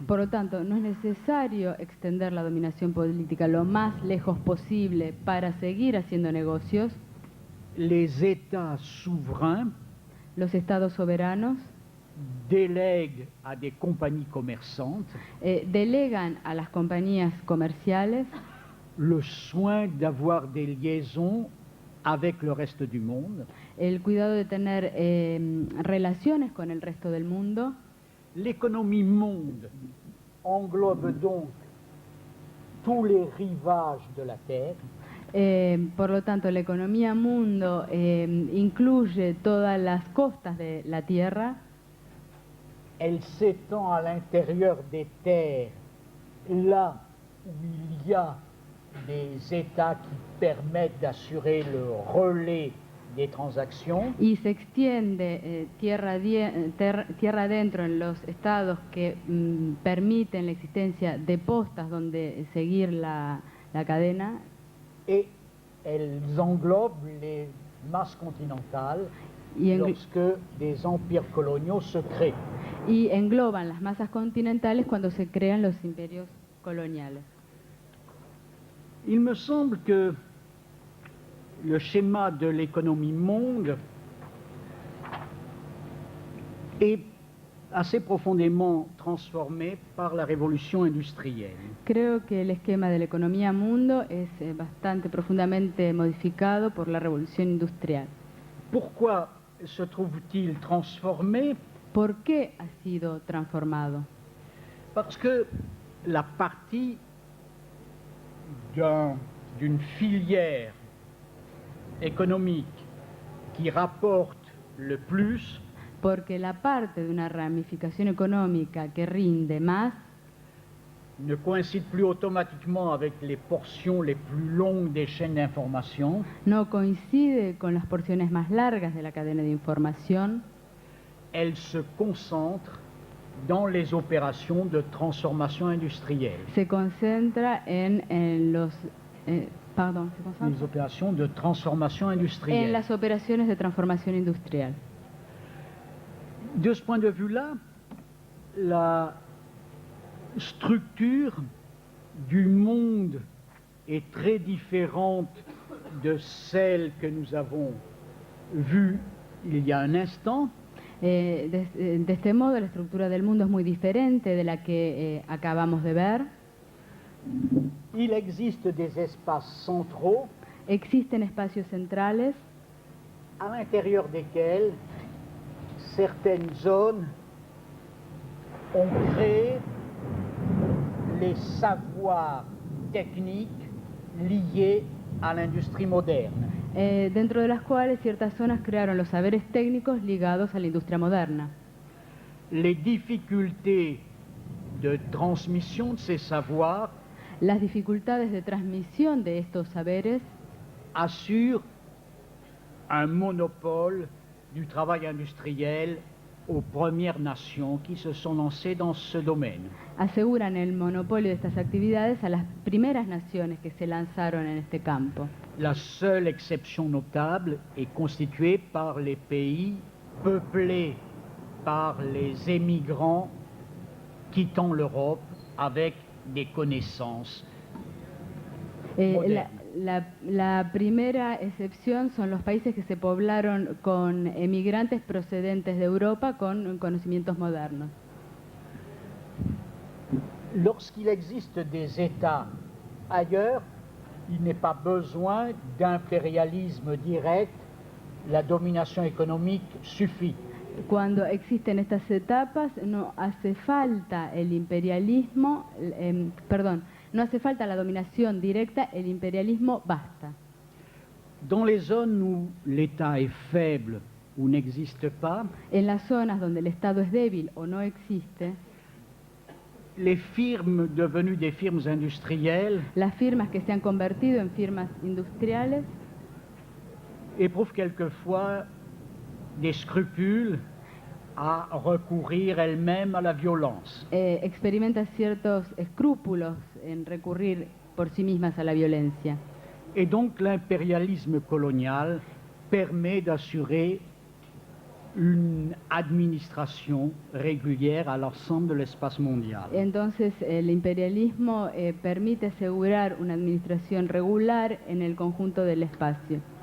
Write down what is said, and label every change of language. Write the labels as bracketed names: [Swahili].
[Spanish] Por lo tanto, no es necesario extender la dominación política lo más lejos posible para seguir haciendo negocios. [French] Les États souverains [Spanish] Los estados soberanos [French] délèguent à des compagnies commerçantes [Spanish] delegan a las compañías comerciales [French] le soin d'avoir des liaisons avec le reste du monde. [Spanish] el cuidado de tener relaciones con el resto del mundo. [French] L'économie monde englobe donc tous les rivages de la Terre. [Spanish] Por lo tanto, la economía mundo incluye todas las costas de la Tierra. [French] Elle s'étend à l'intérieur des terres, là où il y a des États qui permettent d'assurer le relais des transactions. [Spanish] Y se extiende tierra adentro en los estados que permiten la existencia de postas donde seguir la cadena. [French] Et elles englobent les masses continentales lorsque des empires coloniaux se créent. [Spanish] Y engloban las masas continentales cuando se crean los imperios coloniales. [French] Il me semble que le schéma de l'économie monde est assez profondément transformé par la révolution industrielle. [Spanish] Creo que el esquema de la economía mundo es bastante profundamente modificado por la revolución industrial. [French] Pourquoi se trouve-t-il transformé? [Spanish] ¿Por qué ha sido transformado? [French] Parce que la partie d'une filière économique qui rapporte le plus [Spanish] Porque la parte de una ramificación económica que rinde más [French] ne coïncide plus automatiquement avec les portions les plus longues des chaînes d'information. [Spanish] no coincide con las porciones más largas de la cadena de información. [French] Elle se concentre dans les opérations de transformation industrielle. [Spanish] Se concentra en los... perdón, ¿se concentra? [French] Les opérations de transformation industrielle. [Spanish] En las operaciones de transformación industrial. [French] De ce point de vue-là, la structure du monde est très différente de celle que nous avons vue il y a un instant. [Spanish] De este modo, la estructura del mundo es muy diferente de la que acabamos de ver. [French] Il existe des espaces centraux [Spanish] Existen espacios centrales [French] à l'intérieur desquels certaines zones ont créé les savoirs techniques liés à l'industrie moderne. [Spanish] dentro de las cuales ciertas zonas crearon los saberes técnicos ligados a la industria moderna. [French] Les difficultés de transmission de ces savoirs [Spanish] Las dificultades de transmisión de estos saberes [French] assurent un monopole du travail industriel aux premières nations qui se sont lancées dans ce domaine. [Spanish] aseguran el monopolio de estas actividades a las primeras naciones que se lanzaron en este campo. [French] La seule exception notable est constituée par les pays peuplés par les émigrants quittant l'Europe avec des connaissances modernes. [Spanish] La primera excepción son los países que se poblaron con emigrantes procedentes de Europa con conocimientos modernos. [French] Lorsqu'il existe des États ailleurs, il n'est pas besoin d'impérialisme direct, la domination économique suffit. [Spanish] Cuando existen estas etapas no hace falta el imperialismo, no hace falta la dominación directa, el imperialismo basta. [French] Dans les zones où l'État est faible ou n'existe pas, [Spanish] En las zonas donde el Estado es débil o no existe, [French] les firmes devenues des firmes industrielles [Spanish] las firmas que se han convertido en firmas industriales [French] éprouvent quelquefois des scrupules à recourir elles-mêmes à la violence. [Spanish] experimentan ciertos escrúpulos en recurrir por sí mismas a la violencia. [French] Et donc l'impérialisme colonial permet d'assurer une administration régulière à l'ensemble de l'espace mondial. [Spanish] Entonces, el imperialismo permite asegurar una administración regular en el conjunto del espacio.